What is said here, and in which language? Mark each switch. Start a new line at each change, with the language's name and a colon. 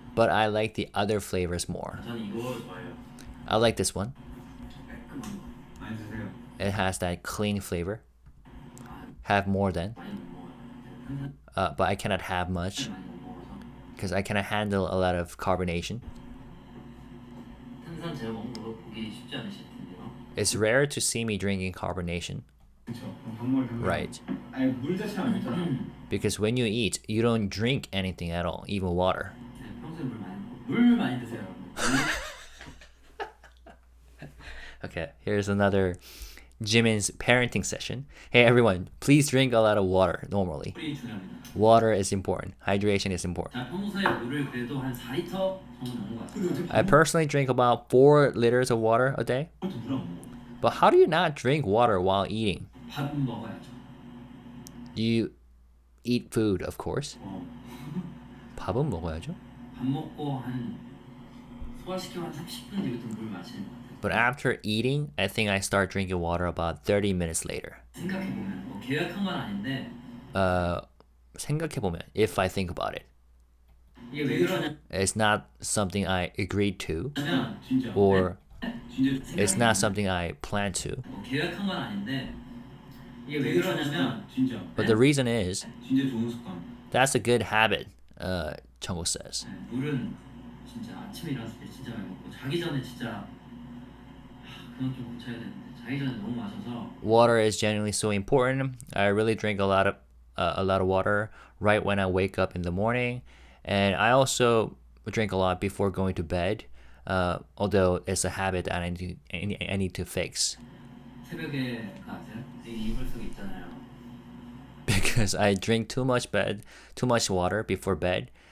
English: But I like the other flavors more.
Korean: 저는 이거 좋아해요.
English: I like this one.
Korean: 깔끔한 거. 많이 드세요.
English: It has that clean flavor. Have more than.
Korean: 많이 못 먹어요.
English: But I cannot have much
Korean: 많이 못 먹어서.
English: because I cannot handle a lot of carbonation.
Korean: 탄산 제가 먹는 거 보기 쉽지 않으실 텐데요.
English: It's rare to see me drinking carbonation.
Korean: 그렇죠. 정말
English: Right.
Korean: 아니 물 자체 안 먹잖아.
English: Because when you eat, you don't drink anything at all, even water.
Korean: 네, 평소에 물 많이 드세요. 여러분.
English: Okay, here's another Jimin's parenting session. Hey everyone, please drink a lot of water normally.
Korean: 물이 중요합니다.
English: Water is important. Hydration is important.
Korean: 자, 평소에 물을 그래도 한 4리터 정도 먹는 것 같아요.
English: I personally drink about 4 liters of water a day.
Korean: 그것도 물안 먹어.
English: But how do you not drink water while eating?
Korean: 밥은 먹어야죠.
English: You eat food, of course.
Korean: 밥은 먹어야죠. 밥 먹고 한 소화시키면 한 30분 뒤부터 물 마시는 것 같아요.
English: But after eating, I think I start drinking water about 30 minutes later.
Korean: 생각해보면 뭐 계획한 건 아닌데 생각해보면,
English: if I think about it,
Korean: 이게 왜 그러냐면
English: it's not something I agreed to,
Korean: 진짜.
English: or
Korean: 진짜
English: it's not something I plan to.
Korean: 뭐 계획한 건 아닌데 이게 왜 그러냐면 진짜.
English: But the reason is,
Korean: 진짜 좋은 습관.
English: that's a good habit, Jungkook says.
Korean: 물은 진짜 아침에 일어났을 때 진짜 많이 먹고 자기 전에 진짜 그건 좀 고쳐야 되는데 자기 전에 너무 마셔서
English: Water is genuinely so important. I really drink a lot of water right when I wake up in the morning, and I also drink a lot before going to bed. Although it's a habit that I need to fix.
Korean: 새벽에 아세요? 이 이불 속에 있잖아요.
English: because I drink too much water before bed.